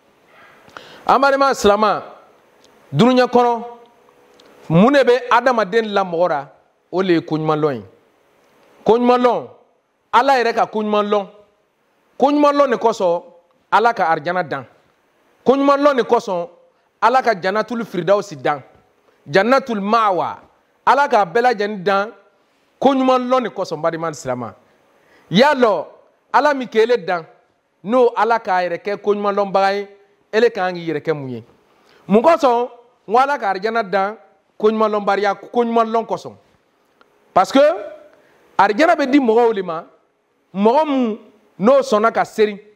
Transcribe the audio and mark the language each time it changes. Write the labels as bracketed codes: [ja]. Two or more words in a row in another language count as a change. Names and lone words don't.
[bm] an balima silama dunuya kɔnɔ mun de bɛ adamaden lamɔgɔ ra o de ye koɲumanlɔn ye koɲumanlɔn ala yɛrɛ ka koɲumanlɔn koɲumanlɔn de kosɔn ala ka arijana dan koɲumanlɔn de kosɔn ala ka [ar] جنة الفردوس [bm] dan [ar] جنة المأوى [bm] ala ka bɛɛ lajɛlen dan koɲumanlɔn de kosɔn balima silama y'a lɔ ala min k'ele dan n'o ala k'a yɛrɛ kɛ koɲumanlɔnbaga ye ele k'an k'i yɛrɛ kɛ mun ye mun kosɔn n ko ala ka arijana dan koɲumanlɔnbaliya koɲumanlɔn kosɔn [fr] parce que [bm] arijana bɛ di mɔgɔw de ma mɔgɔ mun n'o sɔnna ka seri